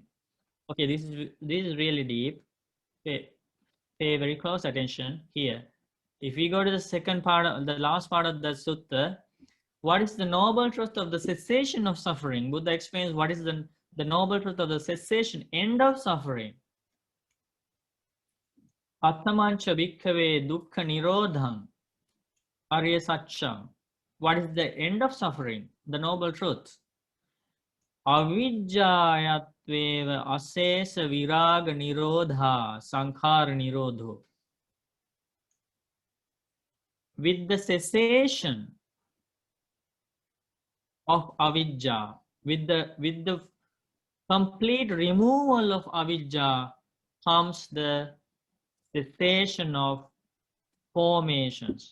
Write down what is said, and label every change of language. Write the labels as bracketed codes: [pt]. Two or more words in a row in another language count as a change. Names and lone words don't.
[en] Okay, this is really deep. Pay very close attention here. If we go to the second part, the last part of the sutta, what is the noble truth of the cessation of suffering? Buddha explains what is the noble truth of the cessation, end of suffering. [pi] Atthamancha bhikkhave dukkha nirodham arya satcham. [en] What is the end of suffering? The noble truth. [pi] Avijjayatveva asesa viraga nirodha sankhara nirodho. [en] With the cessation of avidya. With the complete removal of avidya comes the cessation of formations.